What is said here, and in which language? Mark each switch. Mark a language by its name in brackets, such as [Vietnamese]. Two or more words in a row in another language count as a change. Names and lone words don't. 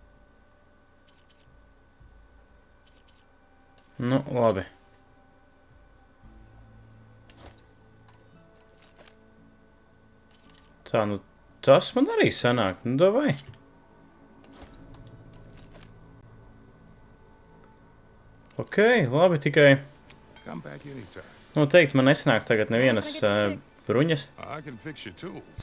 [Latvian] Nu, labi. Tā, nu, tas man arī sanāk. Nu, davai. Ok, labi, tikai [English] Come back anytime. [Latvian] noteikti man nesanāks tagad nevienas bruņas. [English] I can fix your tools.